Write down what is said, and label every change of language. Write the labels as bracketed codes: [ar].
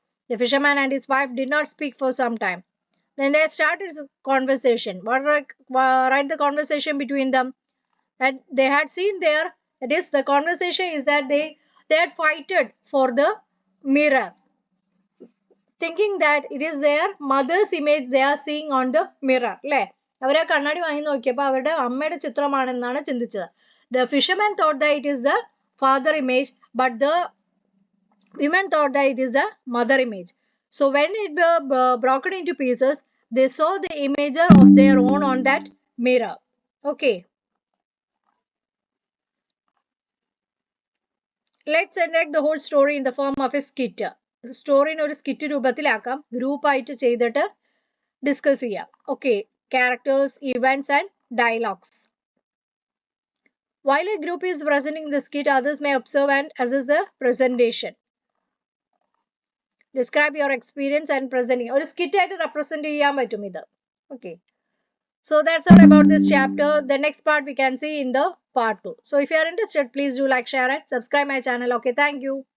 [en] The fisherman and his wife did not speak for some time. Then they started a conversation. Write the conversation between them. That they had seen there. That is, the conversation is that they had fighted for the mirror, thinking that it is their mother's image they are seeing on the mirror. [ml] അവർ ആ കണ്ണാടി വാങ്ങി നോക്കിയപ്പോൾ അവരുടെ അമ്മയുടെ ചിത്രമാണെന്നാണ് ചിന്തിച്ചത്. [en] The fisherman thought that it is the father image, but the women thought that it is the mother image. So when it was broken into pieces, they saw the image of their own on that mirror. Okay. Let's enact the whole story in the form of a skit. [ml] Story ഒരു skit രൂപത്തിലാക്കാം. Group ആയിട്ട് ചെയ്തിട്ട് discuss ചെയ്യാം. [en] Okay. Characters, events and dialogues. While a group is presenting the skit, others may observe and assess the presentation. Describe your experience and presenting. [ml] ഒരു skit ആയിട്ട് represent ചെയ്യാൻ പറ്റും ഇത്. [en] Okay. So that's all about this chapter. The next part we can see in the part 2. So if you are interested, please do like, share and subscribe my channel. Okay, thank you.